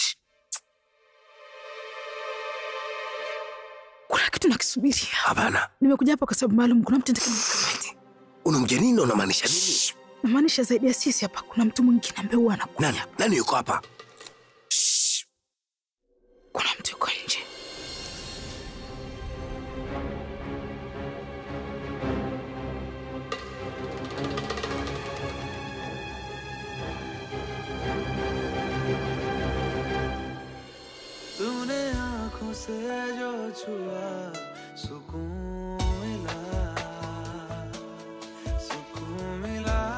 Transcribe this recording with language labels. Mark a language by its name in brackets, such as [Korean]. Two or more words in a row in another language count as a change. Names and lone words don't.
[Swahili] Kuna kitu nakisubiria. Hapana. Nimekuja hapa kwa sababu maalum. Kuna mtu ndani kama Unamjia nini na unamaanisha nini? Namaanisha zaidi ya sisi hapa kuna mtu mwingine ambaye huwa anakuja. Nani yuko hapa? Kuna mtu yuko nje. [Hindi] तूने आँखों से जो छुआ सुकून मिला, सुकून मिला।